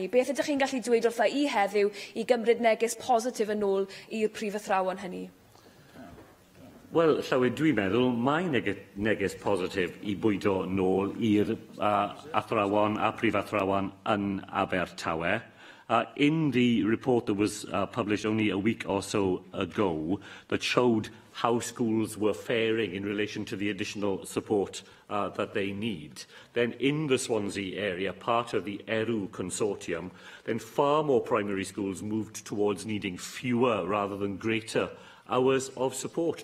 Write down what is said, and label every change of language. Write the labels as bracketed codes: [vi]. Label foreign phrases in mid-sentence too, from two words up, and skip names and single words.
[cy] Beth ydych chi'n gallu dweud wrtha I heddiw I gymryd neges positif yn ôl i'r prif athrawon hynny? Wel, Llywyd, dwi'n meddwl mae neges positif I bwydo nôl i'r athrawon a prifathrawon yn Abertawe. [en] In the report that was published only a week or so ago that showed how schools were faring in relation to the additional support that they need, then in the Swansea area, part of the ERU consortium, then far more primary schools moved towards needing fewer rather than greater hours of support.